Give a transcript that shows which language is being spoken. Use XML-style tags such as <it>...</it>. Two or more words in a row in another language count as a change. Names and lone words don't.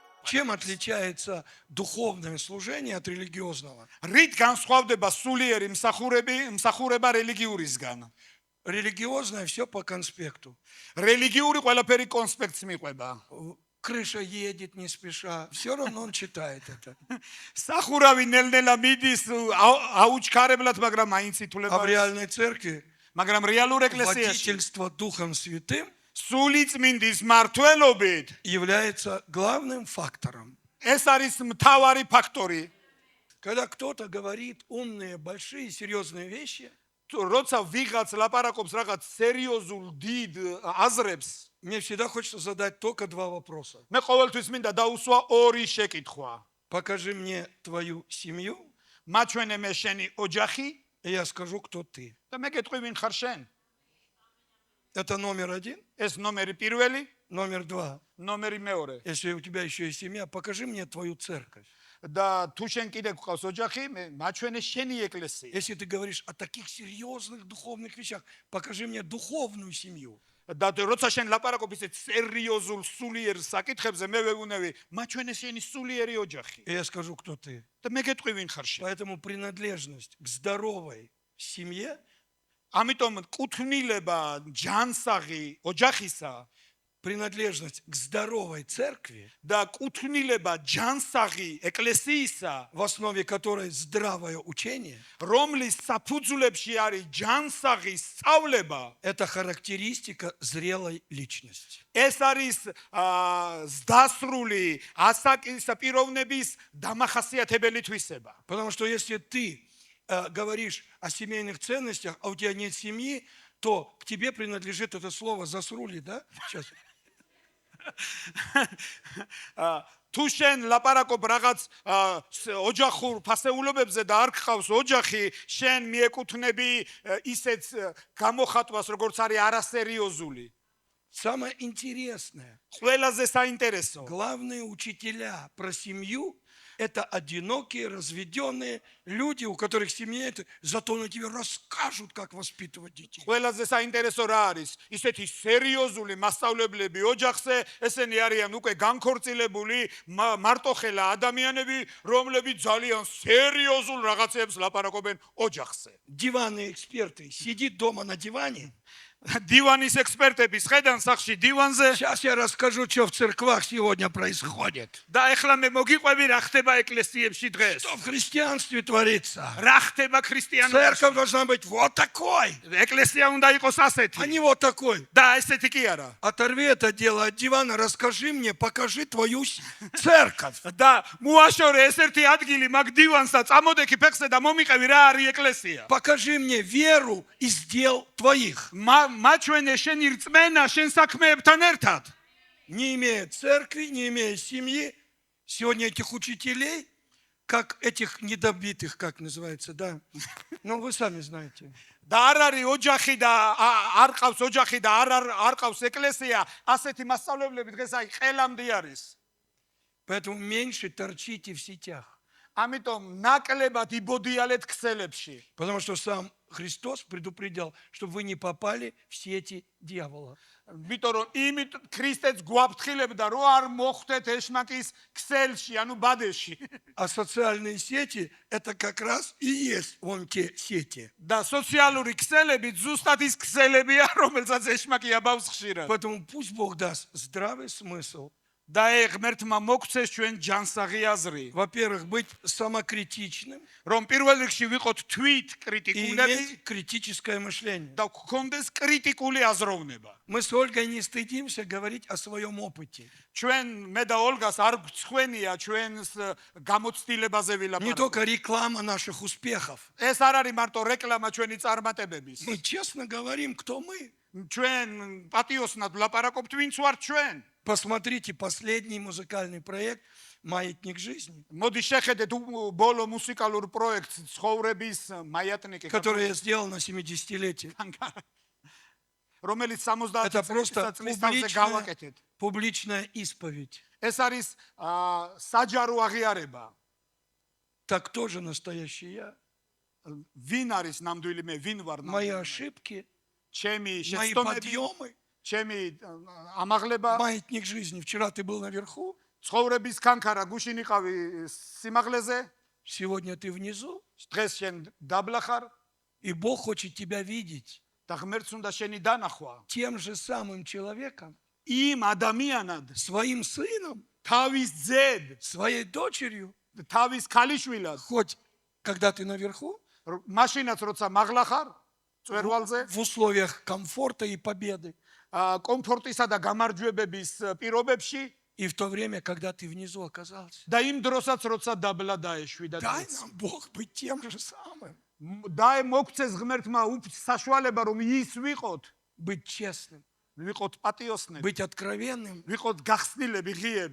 <ru>Чем отличается духовное служение от религиозного?</ru> <ka>რით განსხვავდება სულიერი მსახურება რელიგიურისგან?</ka> <ru>Религиозное все по конспекту.</ru> <ka>რელიგიური ყველაფერი კონსპექტს მიყვება.</ka> <ru>Крыша едет не спеша, все равно он читает это.</ru> <ka>სახურავი ნელ-ნელა მიდის აუჩქარებლად, მაგრამ მაინც</ka> <ru>А в</ru> <ka>ითვლება.</ka> <ru>реальной церкви</ru> <ka>მაგრამ რეალურ ეკლესიაში</ka> <ru>водительство Духом Святым</ru> <ka>სული წმინდის მართლობით</ka> <ru>является главным фактором.</ru> <ka>ეს არის მთავარი ფაქტორი.</ka> <ru>Когда кто-то говорит умные, большие, серьезные вещи,</ru> <ka>როცა ვიღაც ლაპარაკობს რაღაც სერიოზულ დიდ აზრებს,</ka> <ru>мне всегда хочется задать только два вопроса.</ru> <ka>მე ყოველთვის მინდა დაუსვა ორი შეკითხვა.</ka> <ru>Покажи мне твою семью,</ru> <ka>მაჩვენე მე შენი ოჯახი</ka> <ru>и я скажу, кто ты.</ru> <ka>და მე გეტყვი ვინ ხარ შენ.</ka> <ru>Это номер один.</ru> <ka>ეს ნომერი პირველი,</ka> <ru>Номер два.</ru> <ka>ნომერი მეორე.</ka> <ru>Если у тебя еще есть семья, покажи мне твою церковь.</ru> <ka>და თუ შენ კიდე გყავს ოჯახი, მე მაჩვენე შენი ეკლესია.</ka> <ru>Если ты говоришь о таких серьезных духовных вещах, покажи мне духовную семью.</ru> <ka>და როცა შენ ლაპარაკობ ისეთ სერიოზულ სულიერ საკითხებზე, მე ვეუბნები, მაჩვენე შენი სულიერი ოჯახი.</ka> <ru>И я скажу, кто ты.</ru> <ka>და მე გეტყვი ვინ ხარ შენ.</ka> <ru>Поэтому принадлежность к здоровой семье</ru> <ka>ამიტომ კუთვნილება ჯანსაღი ოჯახისა</ka> <ru>принадлежность к здоровой церкви,</ru> <ka>და კუთვნილება ჯანსაღი ეკლესიისა,</ka> <ru>в основе которой здравое учение,</ru> <ka>რომლის საფუძვლებში არის ჯანსაღი სწავლება,</ka> <ru>это характеристика зрелой личности.</ru> <ka>ეს არის ზდასრული ასაკის პიროვნების დამახასიათებელი თვისება.</ka> <ru>Потому что если ты говоришь о семейных ценностях, а у тебя нет семьи, то к тебе принадлежит это слово «засрули», да? Сейчас.</ru> <ka>თუ შენ ლაპარაკობ რაღაც ოჯახურ ფასეულობებზე და არ გყავს ოჯახი, შენ მიეკუთვნები ისეთ გამოხატვას, როგორც არის არასერიოზული.</ka> <ru>Самое интересное,</ru> <ka>ყველაზე საინტერესო.</ka> <ru>главные учителя про семью – это одинокие, разведенные люди, у которых семья это, зато на тебе расскажут, как воспитывать детей.</ru> <ka>ყველაზე საინტერესო რა არის? ისეთი სერიოზული მასწავლებლები ოჯახზე, ესენი არიან უკვე განქორწილებული მარტოხელა ადამიანები, რომლებიც ძალიან სერიოზულ რაღაცებს ლაპარაკობენ ოჯახზე.</ka> <ru>Диванные эксперты сидит дома на диване.</ru> <ka>დივანის ექსპერტები შედან სახში დივანზე.</ka> <ru>Сейчас я расскажу, что в церквах сегодня происходит.</ru> <ka>და ეხლა მე მოგიყვები რა ხდება ეკლესიებში დღეს.</ka> <ru>Что в христианстве творится.</ru> <ka>რა ხდება ქრისტიანობაში.</ka> <ru>Церковь должна быть вот такой,</ru> <ka>ეკლესია უნდა იყოს</ka> <ru>а</ru> <ka>ასეთი.</ka> <ru>не вот такой.</ru> <ka>და ესეთი კი არა.</ka> <ru>Оторви это дело от дивана, расскажи мне, покажи твою церковь.</ru> <ka>და მოაშორე ეს ერთი ადგილი მაგ დივანს და წამოდექი ფეხზე და მომიყევი რა არის ეკლესია.</ka> <ru>Покажи мне веру из дел твоих.</ru> <ka>მაჩვენე შენი რწმენა შენ საქმეებთან ერთად.</ka> <ru>Не имея церкви, не имея семьи, сегодня этих учителей, как этих недобитых, как называется, да? Ну, вы сами знаете.</ru> <ka>და არ არის ოჯახი და არ ყავს ოჯახი და არ ყავს ეკლესია, ასეთი მასწავლებლები დღეს აი ყელამდე არის.</ka> <ru>Поэтому меньше торчите в сетях.</ru> <ka>ამიტომ ნაკლებად იბოდიალეთ ქსელებში.</ka> <ru>Потому что сам Христос предупредил, чтобы вы не попали в сети дьявола.</ru> <ka>იმიტომ რომ იმით ქრისტეც გვაფრთხილებდა რომ არ მოხვდეთ ეშმაკის ქსელში, ანუ ბადეში.</ka> <ru>А социальные сети – это как раз и есть вон те сети.</ru> <ka>და სოციალური ქსელები ზუსტად ის ქსელებია, რომელსაც ეშმაკი აბავს ხშირად.</ka> <ru>Поэтому пусть Бог даст здравый смысл.</ru> <ka>და ღმერთმა მოგცეს ჩვენ ჯანსაღი აზრი.</ka> <ru>Во-первых, быть самокритичным</ru> <ka>რომ პირველ რიგში ვიყოთ თვით</ka> <ru>и</ru> <ka>კრიტიკულები</ka> <ru>иметь критическое мышление.</ru> <ka>და გქონდეს კრიტიკული აზროვნება.</ka> <ru>Мы с Ольгой не стыдимся говорить о своем опыте.</ru> <ka>ჩვენ მე და ოლგას არ გვცხვენია ჩვენს გამოცდილებაზე</ka> <ru>Не</ru> <ka>ვილაპარაკოთ.</ka> <ru>только реклама наших успехов.</ru> <ka>ეს არ არის მარტო რეკლამა ჩვენი წარმატებების.</ka> <ru>Мы честно говорим, кто мы.</ru> <ka>ჩვენ პატიოსნად ვლაპარაკობთ ვინც ვართ ჩვენ.</ka> <ru>Посмотрите последний музыкальный проект «Маятник жизни»,</ru> <ka>მოდი შეხედეთ ბოლო მუსიკალურ პროექტს ცხოვრების მაიატნიკი,</ka> <ru>который я сделал на 70-летие.</ru> <ka>რომელიც</ka> <ru>Это</ru> <ka>70</ka> <ru>просто</ru> <ka>წლის თავზე გავაკეთეთ.</ka> <ru>публичная исповедь.</ru> <ka>ეს არის საჯარო აღიარება.</ka> <ru>Так кто же настоящий я?</ru> <ka>ვინ არის ნამდვილი მე, ვინ ვარ</ka> <ru>Мои</ru> <ka>ნამდვილი მე?</ka> <ru>ошибки,</ru> <ka>ჩემი</ka> <ru>мои</ru> <ka>შეცდომები,</ka> <ru>подъемы.</ru> <ka>ჩემი ამაღლება.</ka> <ru>Маятник жизни. Вчера ты был наверху,</ru> <ka>ცხოვრების კანკარა გუშინ იყავი სიმაღლეზე,</ka> <ru>Сегодня ты внизу,</ru> <ka>დღეს შენ დაბლა ხარ</ka> <ru>и Бог хочет тебя видеть</ru> <ka>და ღმერთს უნდა შენი დანახვა.</ka> <ru>тем же самым человеком,</ru> <ka>იმ ადამიანად,</ka> <ru>своим сыном,</ru> <ka>თავის ძედ,</ka> <ru>своей дочерью,</ru> <ka>თავის ქალიშვილად,</ka> <ru>хоть когда ты наверху,</ru> <ka>მაშინაც როცა მაღლა ხარ, წვერვალზე,</ka> <ru>в условиях комфорта и победы,</ru> <ka>კომფორტისა და გამარჯვებების პირობებში</ka> <ru>и в то время, когда ты внизу оказался.</ru> <ka>და იმ დროსაც როცა დაბლა დაეშვი და</ka> <ru>Дай нам Бог быть тем же самым,</ru> <ka>და მოგცეს ღმერთმა საშუალება რომ ის ვიყოთ,</ka> <ru>быть честным,</ru> <ka>ვიყოთ პატიოსნები,</ka> <ru>быть откровенным,</ru> <ka>ვიყოთ გახსნილები, ღიები,</ka>